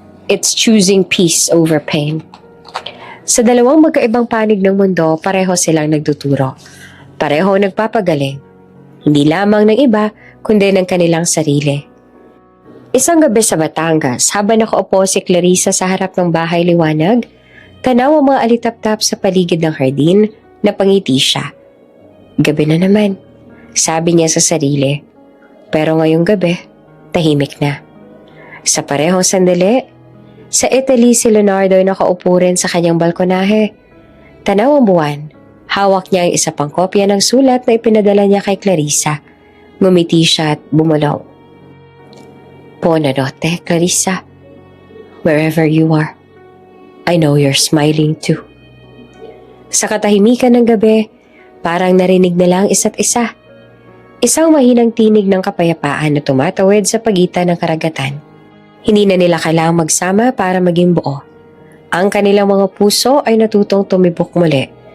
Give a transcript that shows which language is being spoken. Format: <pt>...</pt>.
<en>It's choosing peace over pain.</en> <tl>Sa dalawang magkaibang panig ng mundo, pareho silang nagtuturo. Pareho nagpapagaling. Hindi lamang ng iba, kundi ng kanilang sarili. Isang gabi sa Batangas, habang nakaupo si Clarissa sa harap ng Bahay Liwanag, tanaw ang mga alitap-tap sa paligid ng hardin na pangiti siya. Gabi na naman, sabi niya sa sarili. Pero ngayong gabi, tahimik na. Sa parehong sandali, sa Italy si Leonardo ay nakaupo rin sa kanyang balkonahe. Tanaw ang buwan, hawak niya ang isa pang kopya ng sulat na ipinadala niya kay Clarissa. Ngumiti siya at bumulong.</tl> <it>Buonanotte, Clarissa.</it> <en>Wherever you are, I know you're smiling too.</en> <tl>Sa katahimikan ng gabi, parang narinig nila ang isa't isa. Isang mahinang tinig ng kapayapaan na tumatawid sa pagitan ng karagatan. Hindi na nila kailangang magsama para maging buo. Ang kanilang mga puso ay natutong tumibok muli.</tl>